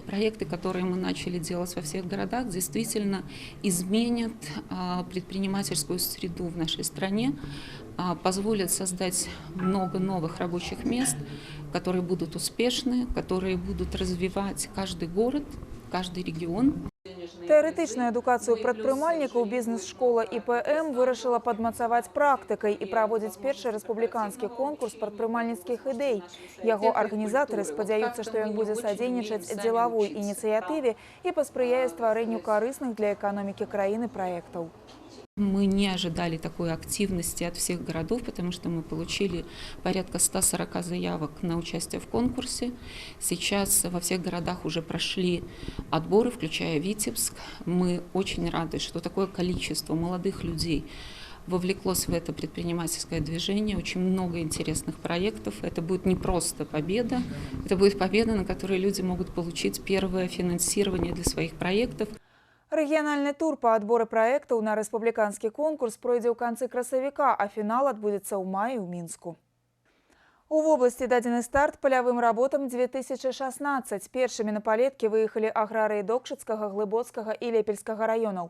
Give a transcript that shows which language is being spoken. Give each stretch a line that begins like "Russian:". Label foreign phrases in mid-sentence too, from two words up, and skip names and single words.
Russian: Проекты, которые мы начали делать во всех городах, действительно изменят предпринимательскую среду в нашей стране, позволят создать много новых рабочих мест, которые будут успешны, которые будут развивать каждый город, каждый регион.
Belarusian: Тэарэтычную адукацыю прадпрымальнікаў бізнес-школа ІПМ вырашыла падмацаваць практыкай і праводзіць першы рэспубліканскі конкурс прадпрымальніцкіх ідэй. Яго арганізатары спадзяюцца, што ён будзе садзейнічаць дзелавой ініцыятыве і паспрыяе стварэнню карысных для эканомікі краіны праектаў.
Russian: Мы не ожидали такой активности от всех городов, потому что мы получили порядка 140 заявок на участие в конкурсе. Сейчас во всех городах уже прошли отборы, включая Витебск. Мы очень рады, что такое количество молодых людей вовлеклось в это предпринимательское движение. Очень много интересных проектов. Это будет не просто победа, это будет победа, на которой люди могут получить первое финансирование для своих проектов.
Belarusian: Рэгіянальны тур па адборы праектаў на рэспубліканскі конкурс пройдзе ў канцы красавіка, а фінал адбудзецца ў маі ў Мінску. У вобласці дадзены старт палявым работам 2016. Першымі на палеткі выехалі аграрыі Докшыцкага, Глыбоцкага і Лепельскага раёнаў.